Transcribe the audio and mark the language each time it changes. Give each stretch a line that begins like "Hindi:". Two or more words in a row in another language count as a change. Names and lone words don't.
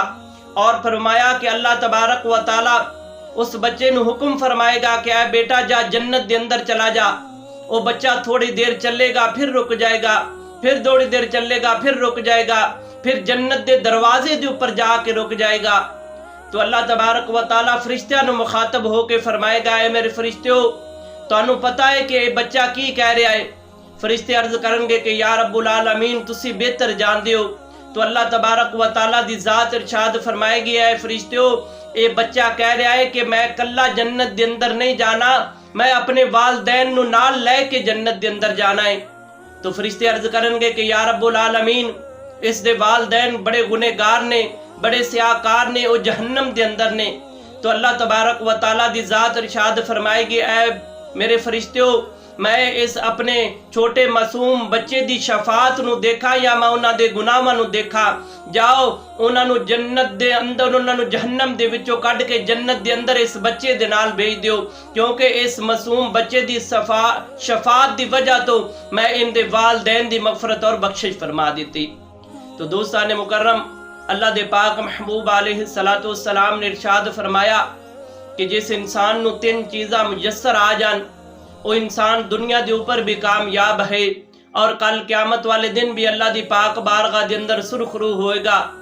Punjabi: اور فرمایا کہ اللہ تبارک و تعالیٰ اس بچے نو حکم فرمائے گا کہ اے بیٹا جا جنت دے اندر چلا جا۔ وہ بچہ تھوڑی دیر چلے گا پھر رک جائے گا، پھر تھوڑی دیر چلے گا پھر رک جائے گا، پھر جنت دے دروازے دے اوپر جا کے رک جائے گا۔ تو اللہ تبارک و تعالیٰ فرشتیاں نو مخاطب ہو کے فرمائے گا اے میرے فرشتیو تانوں پتہ ہے کہ اے بچہ کی کہہ رہا ہے؟ فرشتے عرض کرن گے کہ
Arabic: یا رب العالمین
Punjabi: تسی بہتر جان دیو۔ تو اللہ تبارک و تعالیٰ دی ذات ارشاد فرمائے گی اے فرشتیو اے بچہ کہہ رہا ہے کہ میں کلا جنت دے اندر نہیں جانا، میں اپنے والدین نو نال لے کے جنت دے اندر جانا ہے۔ تو فرشتے عرض کرن گے کہ
Arabic: یا رب العالمین
Punjabi: اس دے والدین بڑے گنہگار نے، بڑے سیاہکار نے، وہ جہنم دے اندر نے۔ تو اللہ تبارک و تعالیٰ دی ذات ارشاد فرمائے گی اے میرے فرشتیو میں اس اپنے چھوٹے معصوم بچے دی شفاعت نو دیکھا یا میں انہاں دے گناہاں نو دیکھا؟ جاؤ انہاں نو جنت دے اندر انہاں نو جہنم دے وچوں کڈ کے جنت دے اندر اس بچے دے نال بھیج دیو، کیونکہ اس معصوم بچے دی شفاعت دی وجہ تو میں ان دے والدین دی مغفرت اور بخشش فرما دیتی۔ تو دوستان مکرم اللہ دے پاک محبوب علیہ السلام نے ارشاد فرمایا کہ جس انسان نو تین چیزاں میسر آ جان وہ انسان دنیا دے اوپر بھی کامیاب ہے اور کل قیامت والے دن بھی اللہ دی پاک بارگاہ دے اندر سرخرو ہوئے گا۔